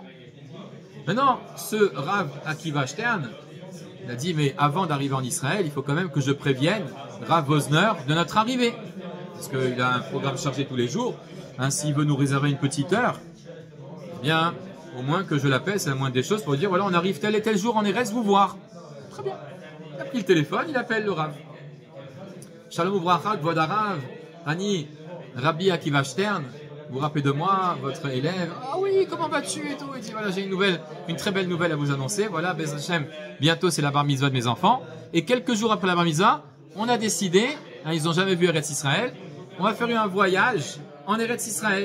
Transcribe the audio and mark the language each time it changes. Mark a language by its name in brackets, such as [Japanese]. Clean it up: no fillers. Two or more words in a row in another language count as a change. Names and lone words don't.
[French] Maintenant, ce Rav Akiva Stern, il a dit, mais avant d'arriver en Israël, il faut quand même que je prévienne Rav Wosner de notre arrivée. Parce qu'il a un programme chargé tous les jours. Hein, s'il veut nous réserver une petite heure, eh bien, au moins que je l'appelle, c'est la moindre des choses, pour dire, voilà, on arrive tel et tel jour en Eretz vous voir. Très bien. Il a pris le téléphone, il appelle le Rav. [Hebrew] שלום וברכה, כבוד הרב, אני, רבי עקיבא שטרן. [French] Vous vous rappelez de moi, votre élève? Ah oui, comment vas-tu et tout? Il dit voilà, j'ai une très belle nouvelle à vous annoncer. Voilà, [Hebrew] בעזרת השם, [French] bientôt c'est la [Hebrew] בר מצווה [French] de mes enfants. Et quelques jours après la [Hebrew] בר מצווה, [French] on a décidé, hein, ils n'ont jamais vu Eretz Israël, on va faire un voyage en Eretz Israël.